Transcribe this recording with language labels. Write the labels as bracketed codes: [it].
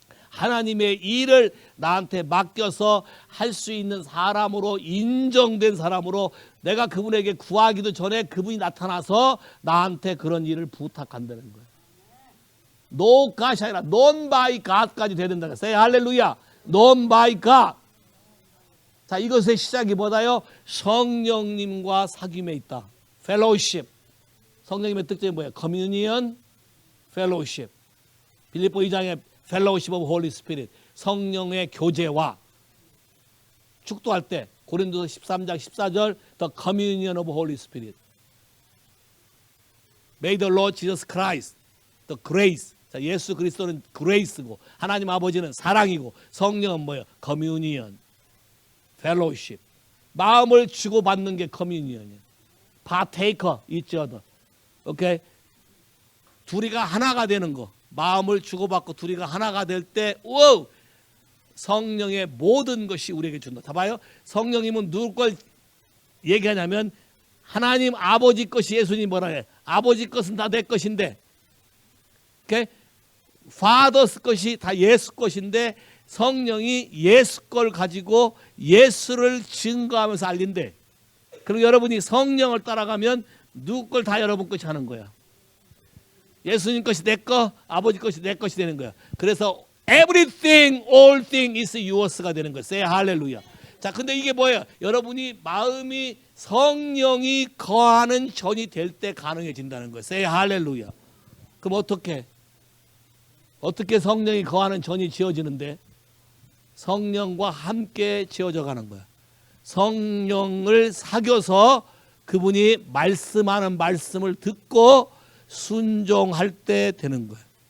[ko] 하나님의 일을 나한테 맡겨서 할 수 있는 사람으로 인정된 사람으로 내가 그분에게 구하기도 전에 그분이 나타나서 나한테 그런 일을 부탁한다는 거예요. [en] No God [ko] 이 아니라 [en] known by God [ko] 까지 돼야 된다. [en] say 할렐루야. known by God. [ko] 자, 이것의 시작이 뭐다요? 성령님과 사귐에 있다. [en] fellowship. [ko] 성령님의 특징이 뭐예요? [en] communion, fellowship. [ko] 빌립보 2장에 [en] fellowship of Holy Spirit. [ko] 성령의 교제와 축도할 때 고린도서 13장 14절 [en] the communion of Holy Spirit. May the Lord Jesus Christ, the grace. [ko] 자, 예수 그리스도는 그레이스고 하나님 아버지는 사랑이고 성령은 뭐예요? [en] communion, fellowship. [ko] 마음을 주고받는 게 communion이에요. [en] partaker each other. [ko] 오케이? 둘이가 하나가 되는 거. 마음을 주고받고 둘이가 하나가 될 때 오! 성령의 모든 것이 우리에게 준다. 다 봐요. 성령님은 누구 걸 얘기하냐면 하나님 아버지 것이 예수님 뭐라 해? 아버지 것은 다 내 것인데 오케이? 파더스 것이 다 예수 것인데 성령이 예수 걸 가지고 예수를 증거하면서 알린대. 그리고 여러분이 성령을 따라가면 누구 걸 다 여러분 것이 하는 거야. 예수님 것이 내 거, 아버지 것이 내 것이 되는 거야. 그래서 [en] everything, all thing is yours [ko] 가 되는 거야. say 할렐루야. 자, 근데 이게 뭐예요? 여러분이 마음이 성령이 거하는 전이 될 때 가능해진다는 거예요. say 할렐루야. 그럼 어떻게 성령이 거하는 전이 지어지는데? 성령과 함께 지어져 가는 거야. 성령을 사귀어서 그분이 말씀하는 말씀을 듣고 순종할 때 되는 거예요.